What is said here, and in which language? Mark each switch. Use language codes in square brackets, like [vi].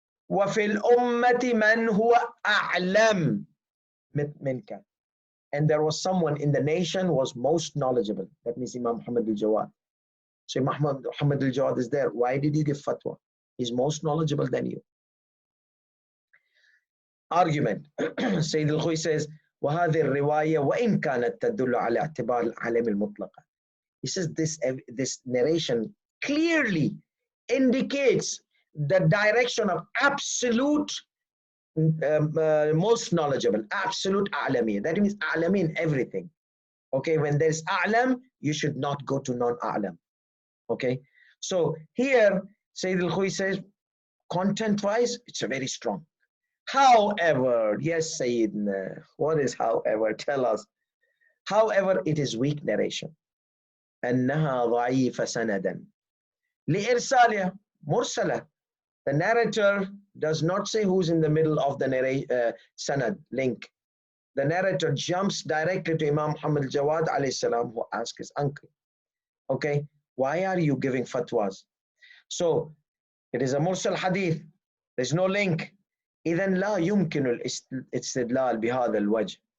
[ar] وَفِي الْأُمَّةِ مَنْ هُوَ أَعْلَمْ مِنْكَ. [en] and there was someone in the nation was most knowledgeable. That means Imam Muhammad al-Jawad. So Muhammad al-Jawad is there. Why did you give fatwa? He's most knowledgeable than you. Argument. Sayyid al-Khuy says, [ar] وهذه الرواية وإن كانت تدل على اعتبار العالم المطلقة. [en] He says this narration clearly indicates the direction of absolute most knowledgeable, absolute Alamiyah. That means A'lam in everything. Okay, when there's A'lam, you should not go to non-A'lam. Okay, so here Sayyid al-Khuy says, content-wise, it's a very strong. However, yes, Sayyidina, what is however? Tell us. However, it is weak narration. [ar] أنها ضعيفة سندا لإرسالها مرسلة. [en] The narrator does not say who's in the middle of the sanad link. The narrator jumps directly to Imam Muhammad al-Jawad alayhi salam, who asks his uncle, okay, why are you giving fatwas? So it is a mursal hadith. There's no link. [ar] إذن لا يمكن الاستدلال بهذا الوجه.